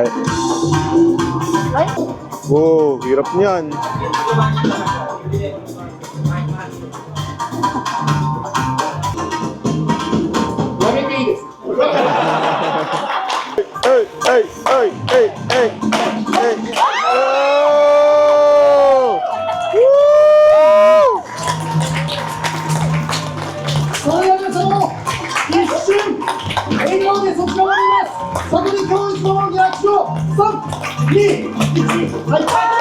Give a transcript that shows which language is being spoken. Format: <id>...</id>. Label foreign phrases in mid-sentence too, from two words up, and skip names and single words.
<tl>Ay! Wow, hirap niyan. Ay, ay, ay, ay, ay, ay. Oh! Woo!</tl> <ja>それでは皆様一瞬笑顔でそちらを見ます里見教育のリアクション3、2、1はい</ja>